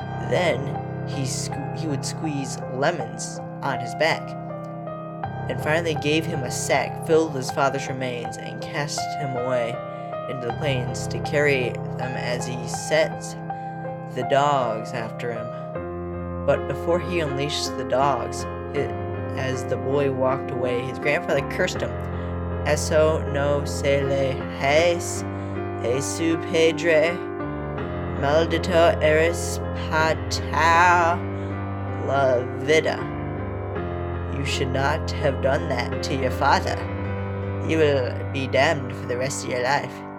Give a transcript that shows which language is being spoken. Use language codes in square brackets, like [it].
[en] Then, he would squeeze lemons on his back, and finally gave him a sack filled with his father's remains and cast him away into the plains to carry them as he set the dogs after him. But before he unleashed the dogs, as the boy walked away, his grandfather cursed him. [es] Eso no se le hace a su padre, maldito eres para la vida. [en] You should not have done that to your father. You will be damned for the rest of your life.